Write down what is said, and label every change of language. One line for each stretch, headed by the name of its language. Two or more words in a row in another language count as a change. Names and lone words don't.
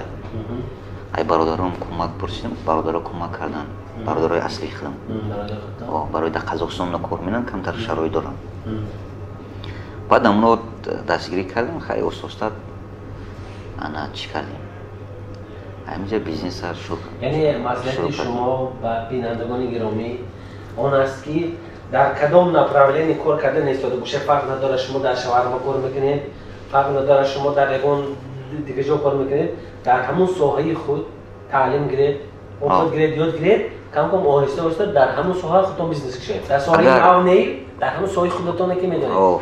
Tajik: ай бародарам кӯмак пурсидам, бародаро кӯмак кардан. бародарои асли худам. барои дар Қазоқистон кор менам, камтар шароит дорам. баъд амно дастгирӣ кардем, хайли ососта ана чӣ кардем? ҳаминҷа бизнеса шур. یعنی مصلحت شما و بینندگان گرامی آن است که در کدام направление کار کردن ایستاده باشه فرق نداره شما در شاورما کار میکنید فرق نداره شما در یگان دیگه جا کار میکنید در همون ساحه خود تعلیم گرفت خود گرفت یاد گرفت کم کم آهسته آهسته در همون ساحه خودتون بیزنس کشید در ساحه معاونی در همون ساحه خودتون که میدونید